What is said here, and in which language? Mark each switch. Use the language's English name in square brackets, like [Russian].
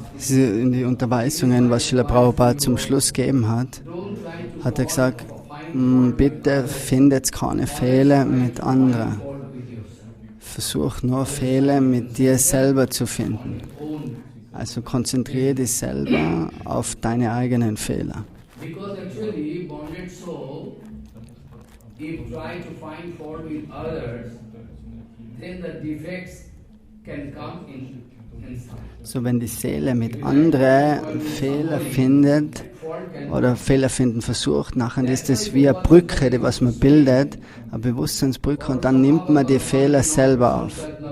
[German] In die Unterweisungen, was Srila Prabhupada zum Schluss gegeben hat, hat er gesagt, bitte findet keine Fehler mit anderen. Versuch nur Fehler mit dir selber zu finden. Also konzentriere dich selber auf deine eigenen Fehler. [English] Because actually bonded soul, if try to find fault with others, then the defects can come inside. [German] So wenn die Seele mit anderen Fehler findet oder Fehler finden versucht, nachher ist das wie eine Brücke, die was man bildet, eine Bewusstseinsbrücke, und dann nimmt man die Fehler selber auf.